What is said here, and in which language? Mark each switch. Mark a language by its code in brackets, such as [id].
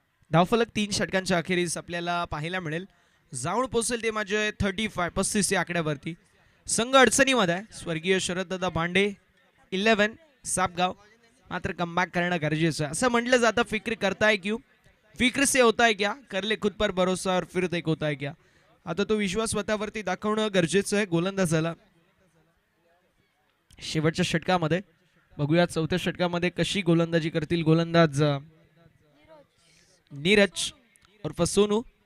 [mr] धावफलक 3 षटकांच्या अखेरीस आपल्याला पाहायला मिळेल. जाऊन पोहोचेल ते माझे 35 या आकड्यावरती. संघ अडचणीमध्ये आहे. स्वर्गीय शरददादा भांडे 11 सापगाव मात्र कमबॅक करणं गरजेचं आहे. असं म्हटलं जातं [hi] फिक्र करता है क्यों, फिक्र से होता है क्या, कर ले खुद पर भरोसा और फिर एक होता है क्या. [mr] आता तो विश्वास स्वतःवरती दाखवणं गरजेचं आहे गोलंदाजाला. शेवटच्या षटकामध्ये बघूया चौथ्या षटकामध्ये कशी गोलंदाजी करतील गोलंदाज नीरज उर्फ सोनू.